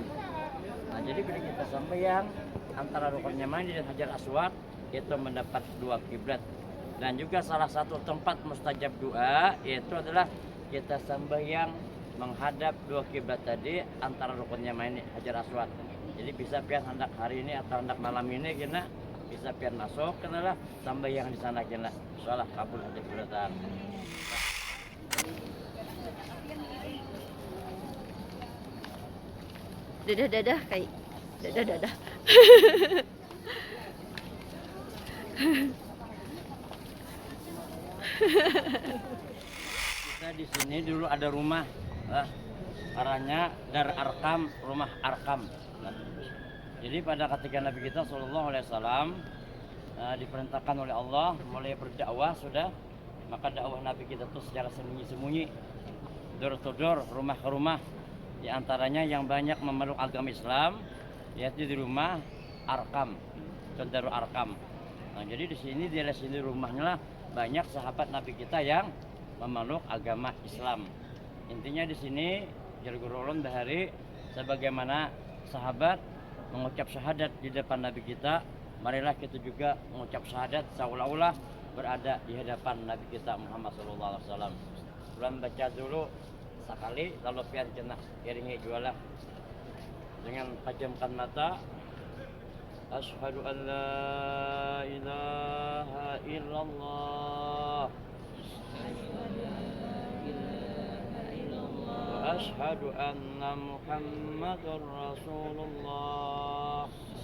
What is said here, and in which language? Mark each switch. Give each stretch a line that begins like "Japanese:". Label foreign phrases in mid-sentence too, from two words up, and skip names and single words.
Indonesian: Nah, jadi bila kita sembahyang antara rukun Yamani dan Hajar Aswad itu mendapat 2 kiblat. Dan juga salah satu tempat mustajab doa yaitu adalah kita sembahyang menghadap 2 kiblat tadi antara rukun Yamani dan Hajar Aswad.
Banjar: Jadi bisa pian hendak hari ini atau hendak malam ini kena bisa pian masuk kenalah sembahyang di sana kena insyaallah kabul hajat bulatan. Dadah kayak dadah.
Indonesian: Kita di sini dulu ada rumah, arahnya Dar Arkam, rumah Arkam. Jadi pada ketika Nabi kita
Arabic: صلى الله عليه وسلم
Indonesian: diperintahkan oleh Allah mulai berdakwah sudah, maka dakwah Nabi kita itu secara sembunyi-sembunyi,
English: door to door,
Indonesian: rumah ke rumah, di antaranya yang banyak memeluk agama Islam yaitu di rumah Arkam, Darul Arkam. Nah, jadi di sini rumahnya lah banyak sahabat Nabi kita yang memeluk agama Islam. Intinya di sini Jargurulun Bahari sebagaimana sahabat mengucap syahadat di depan Nabi kita, marilah kita juga mengucap syahadat seolah-olah berada di hadapan Nabi kita Muhammad SAW.
Banjar: Bulan baca dulu sekali, lalu pian kena iringi jualah dengan pejamkan mata.
Arabic: أشهد أن لا إله إلا الله وأشهد أن محمدا رسول الله.